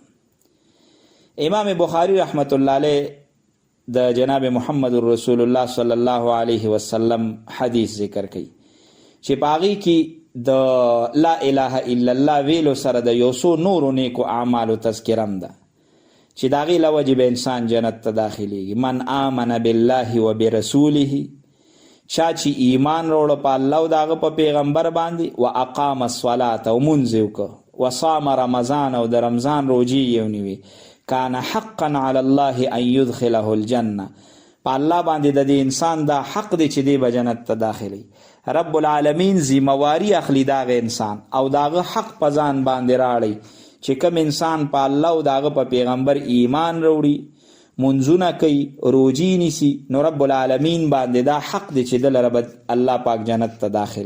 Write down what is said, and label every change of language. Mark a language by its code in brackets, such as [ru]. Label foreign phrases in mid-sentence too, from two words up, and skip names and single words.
[ps] امام بخاری [ar] رحمت الله علیه [ps] د جناب محمد رسول الله [ar] صلی الله علیه وسلم [ps] حدیث ذکر کوي چې پاغي کې د [ar] لا اله الا الله [ps] ویلو سره د یو څو نورو نیکو اعمالو تذکرم ده چې د هغې له وجې به انسان جنت ته داخلیږي. [ar] من آمن بالله و برسوله، [ps] چا چې ایمان راوړه په الله او د هغه په پیغمبر باندې، [ar] و اقام الصلاة [ps] او مونځ یې وکړه، [ar] و صام رمضان [ps] او د رمضان روجې یې ونیوې، [ar] کان حقا علی الله ان يدخله الجنه، [ps] په الله باندې د دې انسان دا حق دی چې دی به جنت ته داخلي. [ar] رب العالمین [ps] ذمواری اخلي داغه انسان او داغه حق په ځان باندې راړي چې کوم انسان په الله او داغه په پیغمبر ایمان وروړي، منځونه کوي، روجي نیسي، نو [ar] رب العالمین [ps] باندې دا حق دی چې دل رب الله پاک جنت ته داخلي.